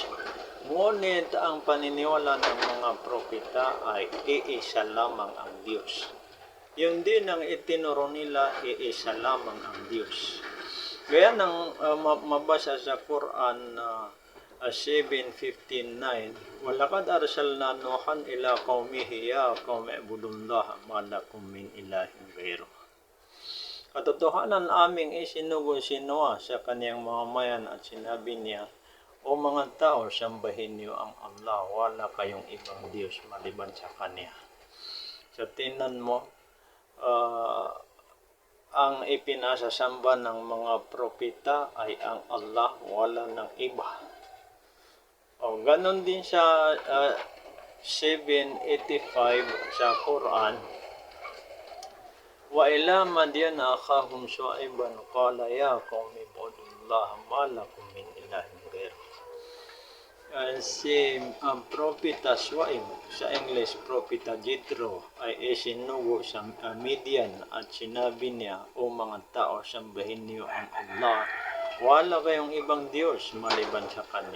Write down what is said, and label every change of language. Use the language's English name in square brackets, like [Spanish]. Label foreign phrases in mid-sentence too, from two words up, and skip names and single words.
[Filipino] Ngunit ang paniniwala ng mga propeta ay iisa lamang ang Diyos. Yung din ang itinuro nila, iisa lamang ang Diyos. Kaya nang mabasa sa Quran 7:59, [Arabic] ولقد أرسلنا نوحا إلى قومه يا قوم اعبدوا الله ما لكم من إله غيره. [Filipino] Katotohanan aming isinugo si Noah sa kaniyang mga mayan at sinabi niya, o mga tao, sambahin niyo ang Allah, wala kayong ibang Diyos maliban sa Kanya. So, tingnan mo, ang ipinasasamba ng mga propeta ay ang Allah, wala ng iba. O, ganon din sa 7:85 sa Quran, [Arabic] وإلى مدين أخاهم شعيبا قال يا قوم اعبدوا الله ما لكم من إله غيره. [Filipino] Si propeta Shuaib, sa English propeta Jethro, ay isinugo sa Midian at sinabi niya, o mga tao, sambahin niyo ang Allah, wala kayong ibang Diyos maliban sa Kanya.